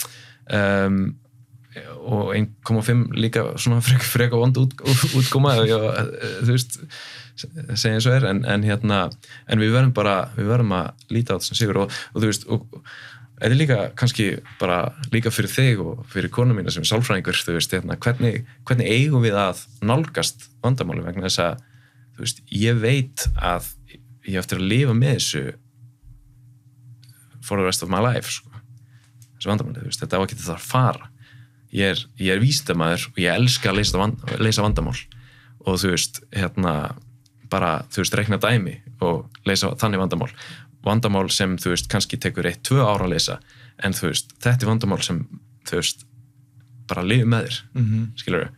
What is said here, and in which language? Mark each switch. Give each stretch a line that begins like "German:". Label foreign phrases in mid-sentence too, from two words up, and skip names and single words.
Icelandic: og 1,5 líka svona freka vond útkoma þú veist segja eins og en við verðum að líta á þetta sem sigur og þú veist og þetta er líka kannski bara líka fyrir þig og fyrir konu mína sem sálfræðingur þú veist, hvernig eigum við að nálgast vandamáli vegna þess að þú veist, ég veit að ég eftir að lifa með þessu
English: for the rest of my life
Icelandic: sko. Þessu vandamáli, þú veist, þetta á ekki þetta að fara ég er vísindamaður og ég elska að leysa vandamál og þú veist, bara, þú veist, reikna dæmi og leysa þannig vandamál sem, þú veist, kannski tekur 1-2 ára að leysa, en þú veist, þetta er vandamál sem, þú veist, bara lifi með þér, skilurðu.